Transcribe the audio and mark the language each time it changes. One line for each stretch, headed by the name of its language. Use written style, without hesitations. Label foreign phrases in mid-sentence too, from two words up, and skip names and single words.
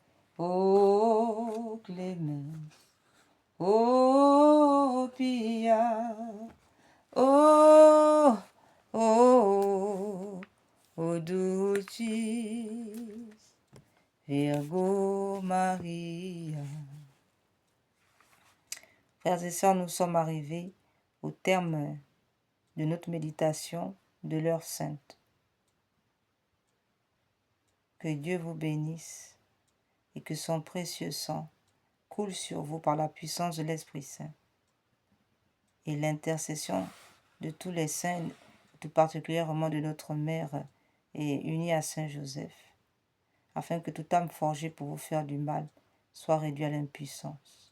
Latin: O clemens, o pia, o dulcis Virgo Maria.
French: Frères et sœurs, nous sommes arrivés au terme de notre méditation de l'heure sainte. Que Dieu vous bénisse et que son précieux sang coule sur vous par la puissance de l'Esprit Saint et l'intercession de tous les saints, tout particulièrement de notre Mère et unie à Saint Joseph, afin que toute âme forgée pour vous faire du mal soit réduite à l'impuissance.